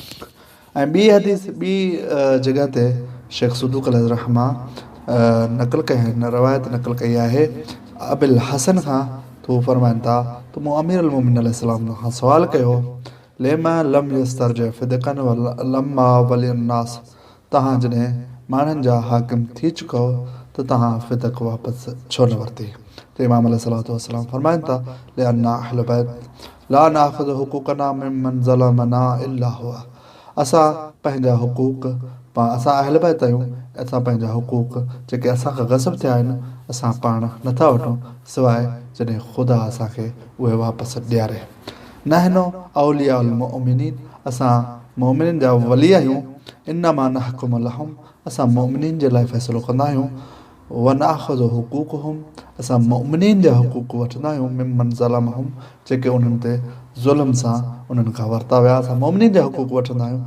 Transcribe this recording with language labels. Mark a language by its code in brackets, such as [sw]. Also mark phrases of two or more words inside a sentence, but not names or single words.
[sd] ऐं ॿी हदीस ॿी जॻह ते शेख सदूक़ अलैहिर्रहमा नक़ल कई आहिनि, रवायत नक़ल कई आहे अबिल हसन खां त हू फरमाइनि था त मूं अमीरुल मोमिनीन अलैहिस्सलाम खां सवाल कयो [ar] لم لم يسترجع فدكا لما ولي الناس, [sd] तव्हां जॾहिं माण्हुनि जा हाकिम थी चुको त तव्हां फ़िदक वापसि छो न वरिती। त इमाम [ar] عليه الصلاة والسلام [sd] फरमाइनि था [ar] لأنا أهل البيت لا نأخذ حقوقنا ممن ظلمنا إلا هو. [sd] असां पंहिंजा हुक़ूक़ असां अहल बैत आहियूं, असां पंहिंजा हुक़ूक़ जेके असांखां ग़सब थिया आहिनि असां पाण नथा वठूं सवाइ जॾहिं ख़ुदा असांखे उहे वापसि ॾियारे। [ar] نحن أولياء المؤمنين, [sd] असां मोमिननि जा वली आहियूं। [ar] إنما نحكم لهم, [sd] असां मोमिनीन जे लाइ फ़ैसिलो कंदा आहियूं। [ar] ونأخذ حقوقهم, [sd] असां मोमिनीन जा हुक़ूक़ वठंदा आहियूं। [ar] ممن ظلمهم, [sd] जेके उन्हनि ते ज़ुल्म सां उन्हनि खां वरिता विया असां मोमिनीन जा हुक़ूक़ वठंदा आहियूं।